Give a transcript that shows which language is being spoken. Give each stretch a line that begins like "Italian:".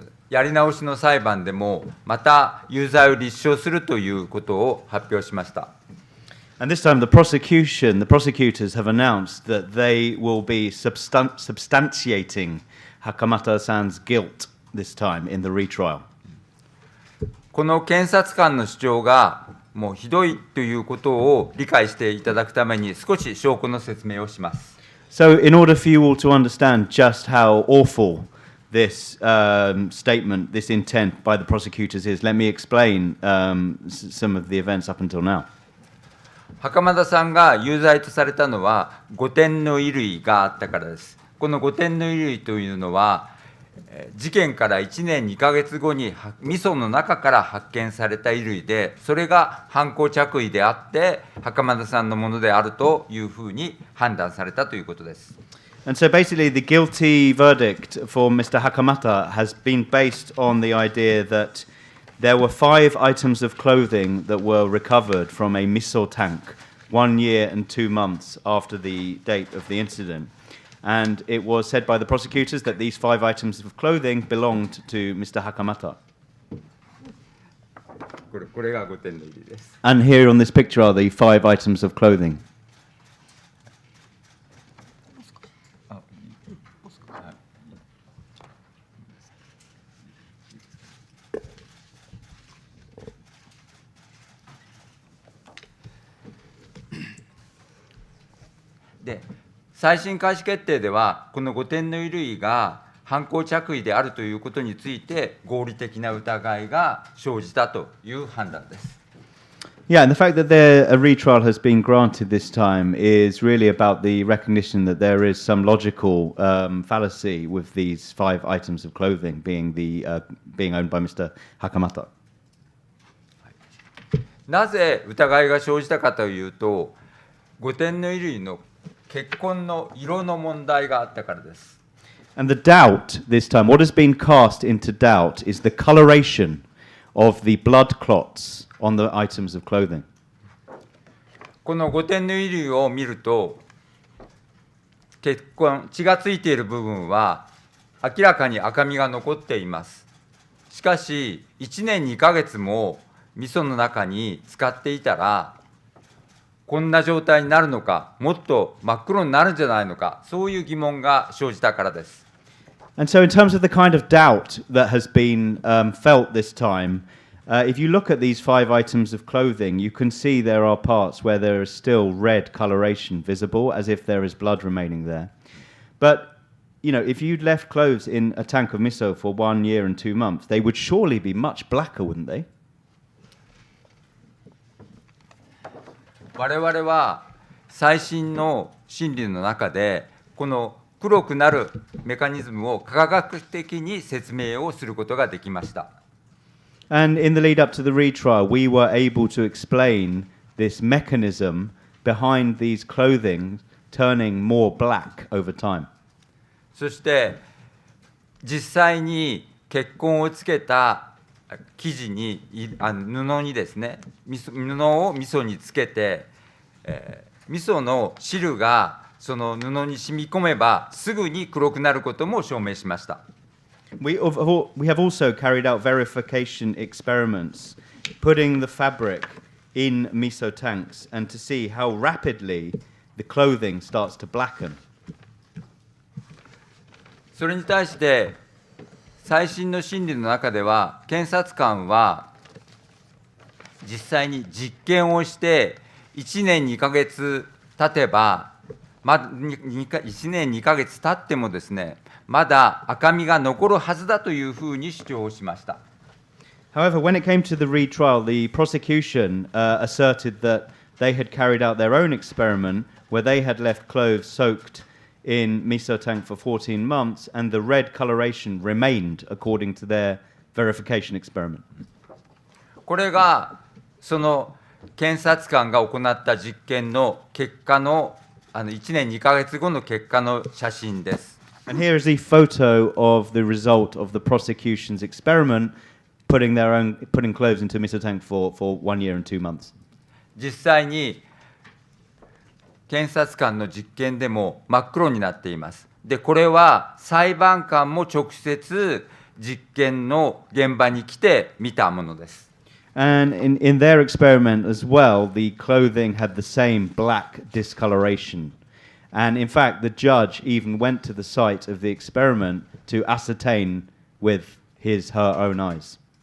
Japanese: やり直しの裁判でもまた有罪を立証するということを発表しました。
English: And this time, the prosecutors have announced that they will be substantiating Hakamata-san's guilt this time in the retrial.
Japanese: この検察官の主張がもうひどいということを理解していただくために少し証拠の説明をします。
English: So, in order for you all to understand just how awful this statement, this intent by the prosecutors is, let me explain some of the events up until now.
Japanese: 袴田さんが有罪とされたのは5点の衣類があったからです。この5点の衣類というのは、事件から1年2ヶ月後に味噌の中から発見された衣類で、それが犯行着衣であって、袴田さんのものであるというふうに判断されたということです。
English: And so basically, the guilty verdict for Mr. Hakamata has been based on the idea that there were 5 items of clothing that were recovered from a miso tank 1 year and 2 months after the date of the incident. And it was said by the prosecutors that these 5 items of clothing belonged to Mr. Hakamata.
Japanese: これが5点の衣類です。
English: And here on this picture are the 5 items of clothing.
Japanese: で、再審開始決定では、この5点の衣類が犯行着衣であるということについて、合理的な疑いが生じたという判断です。
English: Yeah, and the fact that a retrial has been granted this time is really about the recognition that there is some logical fallacy with these 5 items of clothing being owned by Mr. Hakamata.
Japanese: なぜ疑いが生じたかというと、5点の衣類の血痕の色の問題があったからです。
English: And the doubt this time, what has been cast into doubt, is the coloration of the blood clots on the items of clothing.
Japanese: この5点の衣類を見ると、血がついている部分は明らかに赤みが残っています。しかし、1年2ヶ月も味噌の中に使っていたら、こんな状態になるのか、もっと真っ黒になるんじゃないのか、そういう疑問が生じたからです。
English: And so in terms of the kind of doubt that has been felt this time, if you look at these 5 items of clothing, you can see there are parts where there is still red coloration visible, as if there is blood remaining there. But, you know, if you'd left clothes in a tank of miso for 1 year and 2 months, they would surely be much blacker, wouldn't they?
Japanese: 我々は最新の心理の中で、この黒くなるメカニズムを科学的に説明をすることができました。
English: And in the lead up to the retrial, we were able to explain this mechanism behind these clothing turning more black over time.
Japanese: そして実際に血痕をつけた生地に布にですね、布を味噌につけて、味噌の汁がその布に染み込めばすぐに黒くなることも証明しました。
English: We have also carried out verification experiments, putting the fabric in miso tanks and to see how rapidly the clothing starts to blacken.
Japanese: それに対して最新の審理の中では、検察官は実際に実験をして1年2ヶ月経てば、1年2ヶ月経ってもですね、まだ赤みが残るはずだというふうに主張をしました。
English: However, when it came to the retrial, the prosecution asserted that they had carried out their own experiment where they had left clothes soaked in miso tank for 14 months and the red coloration remained according to their verification experiment.
Japanese: これがその検察官が行った実験の結果の1年2ヶ月後の結果の写真です。
English: And here is the photo of the result of the prosecution's experiment, putting clothes into a miso tank for 1 year and 2 months.
Japanese: 実際に検察官の実験でも真っ黒になっています。で、これは裁判官も直接実験の現場に来て見たものです。
English: And in their experiment as well, the clothing had the same black discoloration. And in fact, the judge even went to the site of the experiment to ascertain with her own eyes.